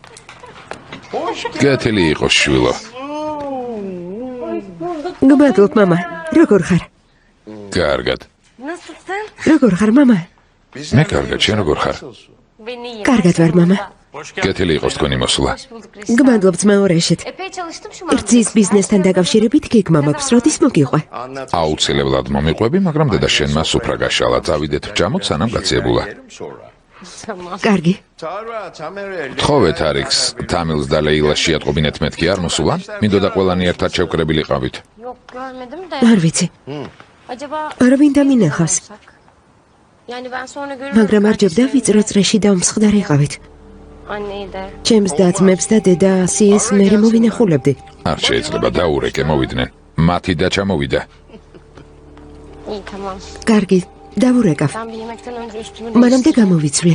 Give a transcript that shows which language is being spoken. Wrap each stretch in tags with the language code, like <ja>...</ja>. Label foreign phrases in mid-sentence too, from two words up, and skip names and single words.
<ka>კეთილი იყო შვილო. გმადლობ მამა. როგორ ხარ? კარგად.</ka> <tr>Nasılsın?</tr> <ka>როგორ ხარ მამა? მე კარგად, შენ როგორ ხარ?</ka> <tr>Ben iyiyim.</tr> <ka>კარგად ვარ მამა.</ka> <tr>Hoş geldin.</tr> <ka>კეთილი იყოს თქვენი მოსვლა.</ka> <tr>Hoş bulduk Reşit.</tr> <ka>გმადლობ ძმაო რეშეთ.</ka> <tr>Epey çalıştım şu</tr> <ka>რძის ბიზნესთან დაკავშირებით გეგმა მაქვს, როდის მოგიყვე? აუცილებლად მომიყვები, მაგრამ დედა შენმა სუფრა გაშალა. წავიდეთ ბჯამოთ, სანამ გაციებულა.</ka> <tr>Tamam.</tr> <ka>კარგი. თხოვე თარიქს, თამილს და ლეილას შეატყობინეთ მეთქი არ მოსულან? მინდოდა ყველანი ერთად შევკრებილიყავით.</ka> <tr>Yok görmedim de.</tr> <ka>არ ვიცი.</ka> <tr>Acaba</tr> <ka>არა ვინდა მინახავს.</ka> <tr>Yani ben sonra görürüm.</tr> <ka>მაგრამ არ ჯობდა ვიწრო წრეში დავმსხდარიყავით.</ka> <tr>Anneyi de.</tr> <ka>ჩემს დათმებს და დედა ასიეს მე მოვინახულებდი. არ შეიძლება დაურეკე მოვიდნენ. მათი და ჩამოვიდა.</ka> <tr>İyi tamam.</tr> <ka>კარგი, დავურეკავ.</ka> <tr>Ben bir yemekten önce üstümü</tr> <ka>მანამდე გამოვიცვლი.</ka>